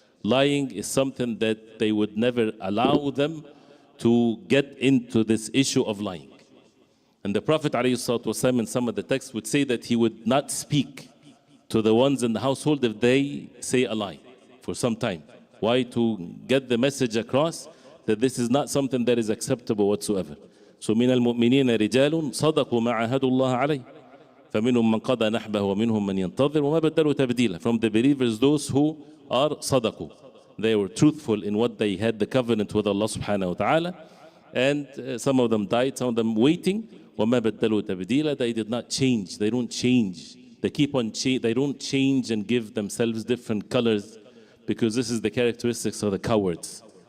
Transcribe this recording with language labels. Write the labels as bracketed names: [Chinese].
[English] Lying is something that they would never allow them to get into this issue of lying. And the Prophet ﷺ in some of the texts would say that he would not speak to the ones in the household if they say a lie for some time. Why? To get the message across that this is not something that is acceptable whatsoever. [Arabic] So من المؤمنين رجال صدقوا ما عاهدوا الله عليه فمنهم من قضى نحبه ومنهم من ينتظر وما بدلوا تبديلا. [English] From the believers, those who are صدقوا, they were truthful in what they had the covenant with Allah subhanahu wa ta'ala, and some of them died, some of them waiting. [Arabic] وما بدلوا تبديلا, [English] they did not change, they don't change, they keep on they don't change and give themselves different colors, because this is the characteristics of the cowards.